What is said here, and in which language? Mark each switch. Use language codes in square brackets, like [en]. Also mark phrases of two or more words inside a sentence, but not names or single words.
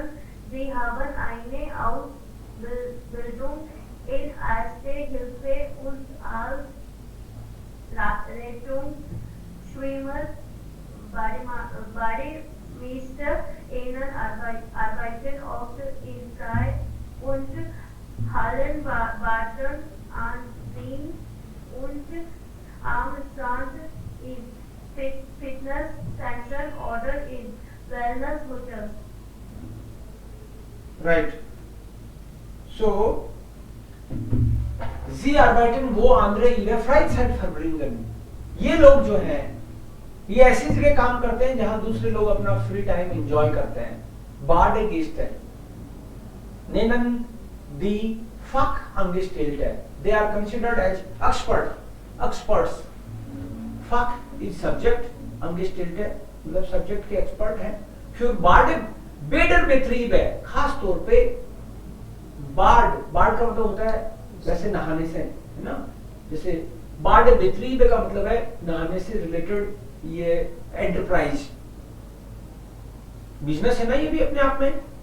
[de] Sie haben eine Ausbildung in Erste Hilfe und als Rettungsschwimmer, Bademeister innen arbeiten oft in Frei- und Hallenbadern an See und am Strand in Fitness-Centern oder in Wellness-Hotels. [en] Right. [de] So, Sie arbeiten wo andere ihre Freizeit verbringen. [hi] ये लोग जो हैं, ये ऐसी जगह काम करते हैं जहां दूसरे लोग अपना [en] free time enjoy [hi] करते हैं. [de] Badegäste nennen die Fachangestellte. [en] They are considered as experts. Fach is subject, [hi] Angestellte मतलब सब्जेक्ट के एक्सपर्ट हैं. फिर Bäderbetrieb है, खास तौर पे बाढ़ का मतलब होता है वैसे नहाने से, है ना. जैसे Bäderbetrieb का मतलब है नहाने से रिलेटेड ये [en] enterprise business [hi] है ना, ये भी अपने आप में.